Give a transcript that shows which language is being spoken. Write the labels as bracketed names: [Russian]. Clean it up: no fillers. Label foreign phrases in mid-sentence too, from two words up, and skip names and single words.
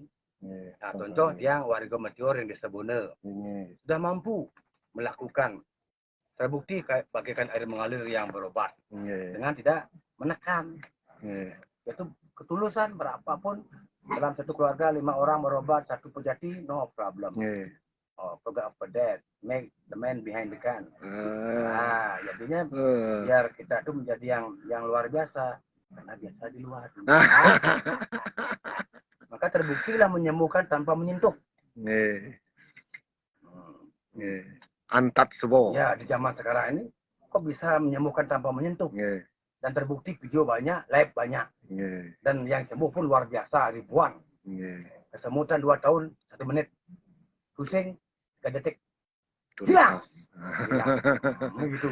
[Indonesian] Nah, contoh yang warga masyhur yang di Sebuna sudah mampu melakukan, terbukti bagaikan air mengalir yang berobat dengan tidak menekan. Itu ketulusan berapapun dalam satu keluarga 5 orang berobat satu pejati, [English] no problem. Forget about that, make the man behind the gun. [Indonesian] Nah, jadinya biar kita itu menjadi yang luar biasa. karena biasa di luar. Maka terbuktilah menyembuhkan tanpa menyentuh. Nggih. Nggih. Untouchable. Ya, di zaman sekarang ini kok bisa menyembuhkan tanpa menyentuh. Nggih. Dan terbukti video banyak, live banyak. Nggih. Dan yang sembuh pun luar biasa, ribuan. Nggih. Kesemutan 2 tahun, 1 menit. Pusing, 3 detik. Tuntas. Hilang. Begitu.